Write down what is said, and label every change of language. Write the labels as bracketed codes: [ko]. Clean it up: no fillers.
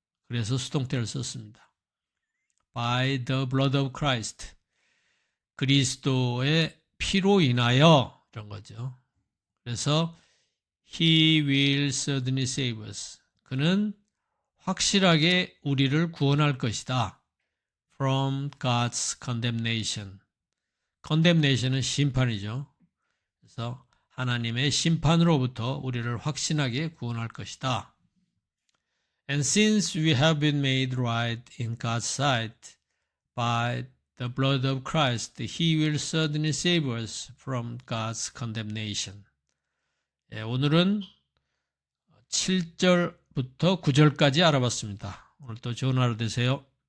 [ko] 그래서 수동태를 썼습니다. [en] By the blood of Christ, [ko] 그리스도의 피로 인하여 이런 거죠. 그래서 [en] He will certainly save us. [ko] 그는 확실하게 우리를 구원할 것이다. [en] From God's condemnation. [ko] condemnation은 심판이죠. 그래서 하나님의 심판으로부터 우리를 확신하게 구원할 것이다. [en] And since we have been made right in God's sight by the blood of Christ, He will certainly save us from God's condemnation. [ko] 오늘은 7절부터 9절까지 알아봤습니다. 오늘도 좋은 하루 되세요.